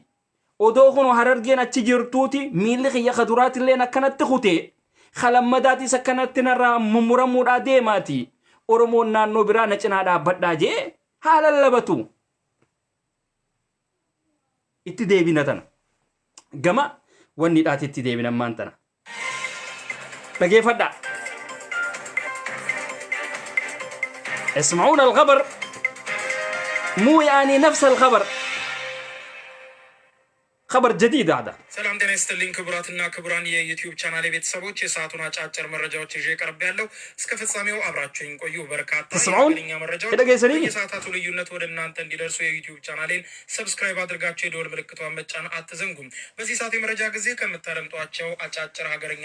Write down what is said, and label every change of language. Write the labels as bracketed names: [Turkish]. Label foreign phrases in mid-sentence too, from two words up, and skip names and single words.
[Oromo] Odoo kun Harargeen achi jirtuuti miilli kiyya kaduraatilleen akkanatti kutee khalammadaatiis akkanatti narraa mumuramuudhaa deemaati. Oromoon naannoo biraa na cinaa dhaabbadhaa jee haa lallabatu. Itti deebina tana. Gama wanni dhaatitti deebina ammaan tana. Dhageeffadhaa. [Arabic] اسمعون الخبر مو يعني نفس الخبر خبر جديد هذا [Amharic] سلام ጤና ይስጥልኝ ክቡራትና ክቡራን የዩቲዩብ ቻናል ቤተሰቦች የሰዓቱን አጫጭር መረጃዎች ይዤ ቀርብ ያለው እስከ ፍጻሜው አብራችሁኝ ቆዩ። በርካታ የኛ መረጃዎች የሰዓታቱ ልዩነት ወደ እናንተ እንዲደርሱ የዩቲዩብ ቻናሌን ሰብስክራይብ አድርጋችሁ የደወል ምልክቷን መጫን አትዘንጉም። በዚህ ሰዓት የመረጃ ጊዜ ከምታደምጧቸው አጫጭር ሀገረኛ